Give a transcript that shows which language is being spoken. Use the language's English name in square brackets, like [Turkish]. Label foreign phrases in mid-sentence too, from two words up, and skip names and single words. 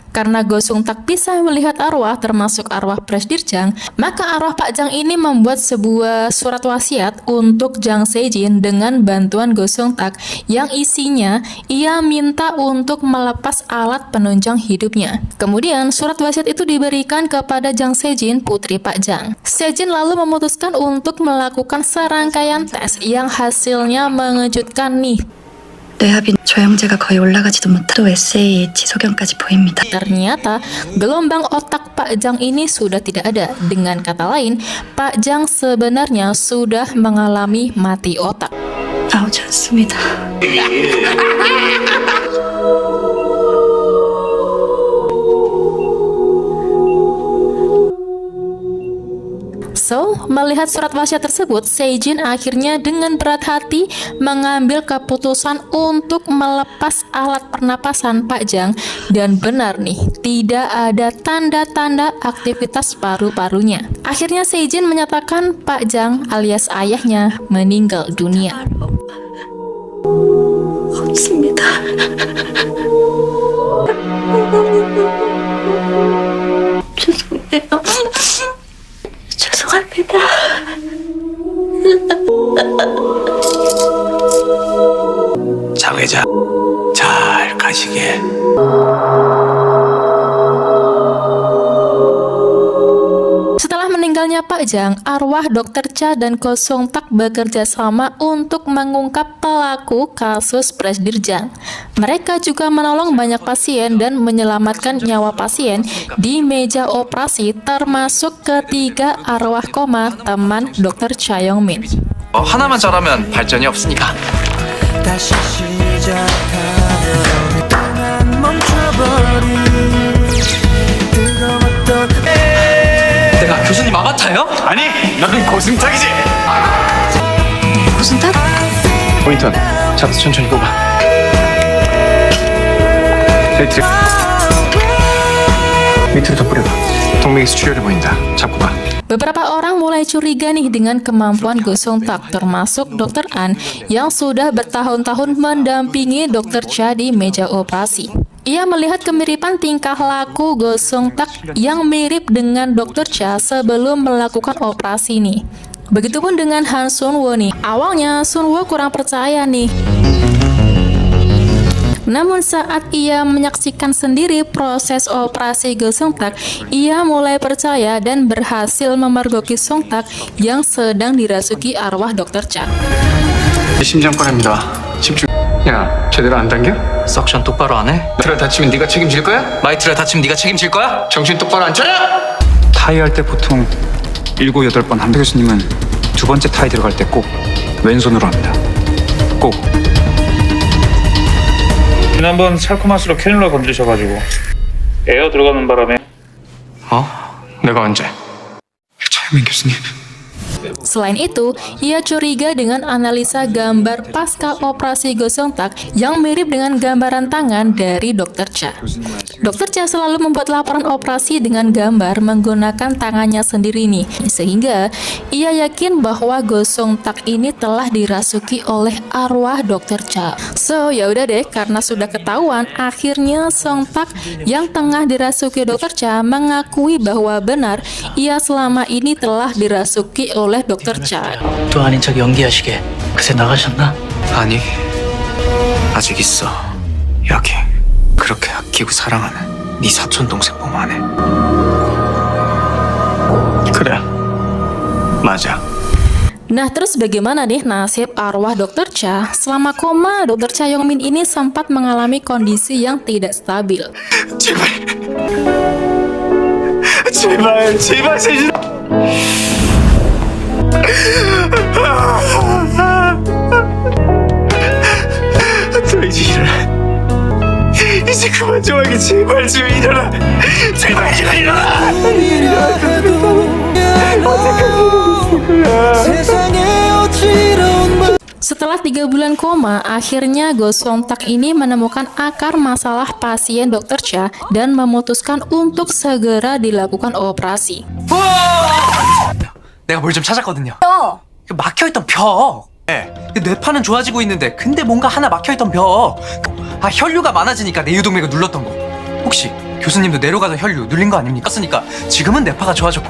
[Indonesian] Karena Go Seung Tak bisa melihat arwah, termasuk arwah Presdirjang, maka arwah Pak Jang ini membuat sebuah surat wasiat untuk Jang Se-jin dengan bantuan Go Seung Tak yang isinya ia minta untuk melepas alat penunjang hidupnya. Kemudian surat wasiat itu diberikan kepada Jang Se-jin, putri Pak Jang. Se-jin lalu memutuskan untuk melakukan serangkaian tes yang hasilnya mengejutkan nih. [Korean] 뇌합인 조영제가 거의 올라가지도 못하고 SAH 소견까지 보입니다. [Indonesian] Ternyata gelombang otak Pak Jang ini sudah tidak ada. Dengan kata lain, Pak Jang sebenarnya sudah mengalami mati otak. [Korean] 나오지 않습니다. [Indonesian] So, melihat surat wasiat tersebut, Se-jin akhirnya dengan berat hati mengambil keputusan untuk melepas alat pernapasan Pak Jang. Dan benar nih, tidak ada tanda-tanda aktivitas paru-parunya. Akhirnya Se-jin menyatakan Pak Jang alias ayahnya meninggal dunia. [Korean] 없습니다. 죄송해요. 죄송합니다. 장 회장 잘 가시게. [Indonesian] Setelah meninggalnya Pak Jang, arwah Dr. Cha dan Go Seung Tak bekerja sama untuk mengungkap pelaku kasus Presdirjang. Mereka juga menolong banyak pasien dan menyelamatkan nyawa pasien di meja operasi, termasuk ketiga arwah koma teman Dr. Cha Yong-min. [Korean] 하나만 잘하면 발전이 없으니까. 다시 시작하면 난 멈춰버린 뜨거웠던 내가 교수님 아바타요? 아니 너는 고승탁이지? 고순탁? 포인턴 차트 천천히 뽑아. 레이트 밑으로 더 뿌려봐. 동맥이 수출혈해 보인다. 잡고 가. [Indonesian] Beberapa orang mulai curiga nih dengan kemampuan Go Sung Tak, termasuk Dr. An yang sudah bertahun-tahun mendampingi Dr. Cha di meja operasi. Ia melihat kemiripan tingkah laku Go Sung Tak yang mirip dengan Dr. Cha sebelum melakukan operasi nih. Begitupun dengan Han Sun Woo nih. Awalnya Sun Woo kurang percaya nih. Namun saat ia menyaksikan sendiri proses operasi Go Sung Tak, ia mulai percaya dan berhasil memergoki Sung Tak yang sedang dirasuki arwah Dr. Cha. [Korean] 심장바람이다. 집중. 야, 제대로 안 당겨? 석션 똑바로 안 해? 마이트를 다치면 네가 책임질 거야? 마이트를 다치면 네가 책임질 거야? 정신 똑바로 안 차려? 타이 할 때 보통 7, 8번 한배 교수님은 두 번째 타이 들어갈 때 꼭 왼손으로 합니다. 꼭. 지난번 살코마스로 캐뉼라 건드리셔가지고 에어 들어가는 바람에 어? 내가 언제? 차영민 교수님. [Indonesian] Selain itu, ia curiga dengan analisa gambar pasca operasi Go Sung Tak yang mirip dengan gambaran tangan dari Dr. Cha. Dr. Cha selalu membuat laporan operasi dengan gambar menggunakan tangannya sendiri nih, sehingga ia yakin bahwa Go Sung Tak ini telah dirasuki oleh arwah Dr. Cha. So, ya udah deh, karena sudah ketahuan, akhirnya Sung Tak yang tengah dirasuki Dr. Cha mengakui bahwa benar ia selama ini telah dirasuki oleh Dr. Cha. [Korean] 또 아닌 척 연기하시게 그새 나가셨나? 아니, 아직 있어. 여기 그렇게 아끼고 사랑하는 네 사촌 동생 몸 안에. 그래, 맞아. [Indonesian] Nah, terus bagaimana nih nasib arwah Dr. Cha? Selama koma, Dr. Cha Yong-min ini sempat mengalami kondisi yang tidak stabil. [Korean] 제발, 제발, 제발, 제발. 너 이제 일어나. 이제 그만 좀 하게. 제발 좀 일어나. 제발 좀 일어나. 세상에 어지러운 말 [Indonesian] Setelah 3 bulan koma, akhirnya Go Sung Tak ini menemukan akar masalah pasien Dr. Cha dan memutuskan untuk segera dilakukan operasi. [Korean] 내가 뭘 좀 찾았거든요. 그 막혀있던 벽. 네. 그 뇌파는 좋아지고 있는데 근데 뭔가 하나 막혀있던 벽. 아, 혈류가 많아지니까 내유동맥을 눌렀던 거. 혹시 교수님도 내려가서 혈류 눌린 거 아닙니까? 썼으니까 지금은 뇌파가 좋아졌고.